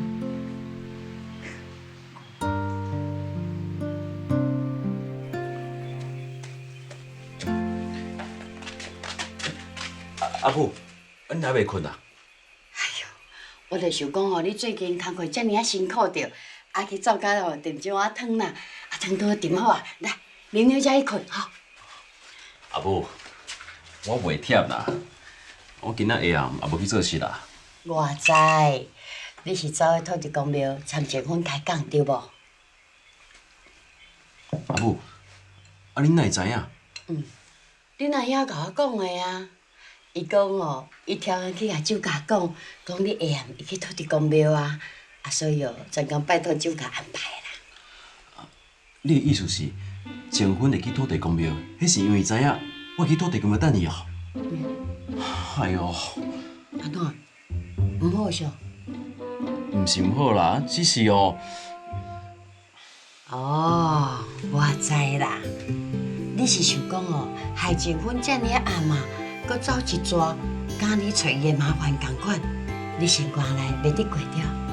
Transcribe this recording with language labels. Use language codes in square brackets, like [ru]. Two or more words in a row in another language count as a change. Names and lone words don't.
[nan] 阿母，你还袂困啊？我就想讲吼，你最近工课遮尔啊辛苦着，啊去走甲哦炖一碗汤啦，啊汤都炖好啊，来啉了才去困吼。阿母，我袂忝啦，我今仔下暗也无去做事啦。我知，你是走去土地公庙参结婚开讲对无？阿母，啊恁哪会知影？你阿兄甲我讲的啊。伊讲哦，伊听人去甲酒家讲，讲你下暗会去土地公庙啊，啊所以哦，专工拜托酒家安排啦。你的意思是，结婚会去土地公庙，迄是因为知影我去土地公庙等伊哦。哎呦，安怎？毋好笑？毋是毋好啦，只是哦。哦，我知啦。你是想讲哦，害结婚遮尔暗啊？搁走一逝，甲你找伊的麻烦共款，你生活内袂得过掉。